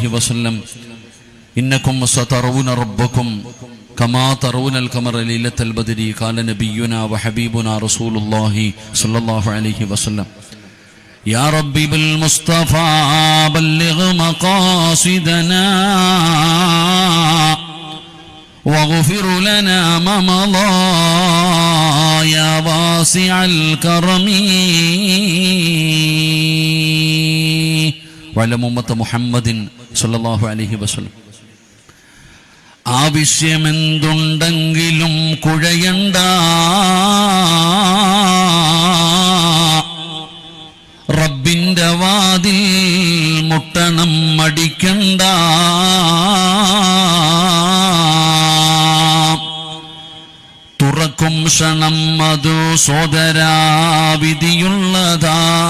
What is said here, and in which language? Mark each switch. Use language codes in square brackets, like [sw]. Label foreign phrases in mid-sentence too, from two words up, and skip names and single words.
[ar] وسلم إنكم سترون ربكم كما ترون القمر ليلة البدر قال نبينا وحبيبنا رسول الله صلى الله عليه وسلم يا ربي بالمصطفى بلغ مقاصدنا واغفر لنا ما مضى يا واسع الكرم وعلى أمة محمد صلى الله عليه وسلم [ml] ആവശ്യമെന്തുണ്ടെങ്കിലും കുഴയണ്ട റബ്ബിന്റെ വാതിൽ മുട്ടണം മടിക്കണ്ട തുറക്കും ക്ഷണം അതു സോദരാ വിധിയുള്ളതാ